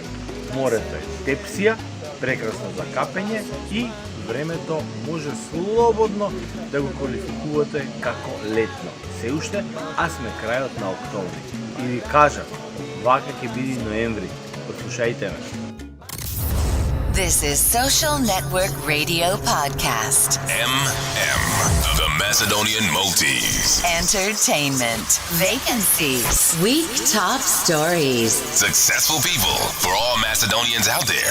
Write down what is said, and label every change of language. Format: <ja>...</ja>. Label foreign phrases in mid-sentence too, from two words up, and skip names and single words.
<mk>Морето е тепсија, прекрасно за капење и времето може слободно да го квалификувате како летно. Се уште, а сме крајот на октомври. И ви кажам, вака ќе биде ноември. Послушајте ме.</mk> <en>This is Social Network Radio Podcast. MM, the Macedonian Maltese. Entertainment. Vacancies. Week top stories. Successful people for all Macedonians out there.</en>